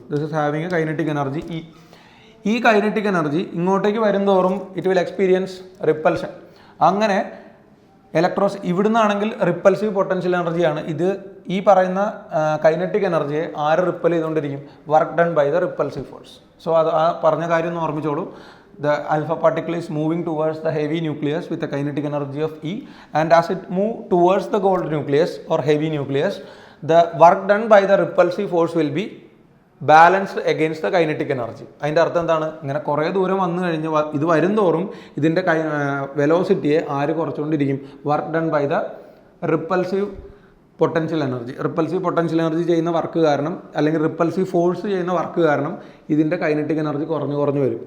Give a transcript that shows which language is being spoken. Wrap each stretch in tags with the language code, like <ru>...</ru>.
<en>This is having a kinetic energy E. ഈ kinetic energy</en> <ml>ഇങ്ങോട്ടേക്ക് വരുന്തോറും</ml> <en>It will experience repulsion.</en> <ml>അങ്ങനെ ഇലക്ട്രോസ് ഇവിടുന്നാണെങ്കിൽ repulsive potential എനർജിയാണ് ഇത്. ഈ പറയുന്ന കൈനറ്റിക് എനർജിയെ ആര് റിപ്പൽ ചെയ്തുകൊണ്ടിരിക്കും,</ml> <en>Work done by the repulsive force.</en> <ml>So അത് ആ പറഞ്ഞ കാര്യം ഒന്ന് ഓർമ്മിച്ചോളൂ.</ml> <en>The alpha particle is moving towards the heavy nucleus with a kinetic energy of E, and as it move towards the gold nucleus or heavy nucleus, the work done by the repulsive force will be balanced against the kinetic energy.</en> <ml>അതിൻ്റെ അർത്ഥം എന്താണ്, ഇങ്ങനെ കുറേ ദൂരം വന്നു കഴിഞ്ഞ് ഇത് വരുംതോറും ഇതിൻ്റെ വെലോസിറ്റിയെ ആര് കുറച്ചുകൊണ്ടിരിക്കും,</ml> <en>Work done by the repulsive potential energy.</en> <ml>Repulsive potential energy ചെയ്യുന്ന വർക്ക് കാരണം അല്ലെങ്കിൽ റിപ്പൽസീവ് ഫോഴ്സ് ചെയ്യുന്ന വർക്ക് കാരണം ഇതിൻ്റെ കൈനറ്റിക് എനർജി കുറഞ്ഞു വരും.</ml>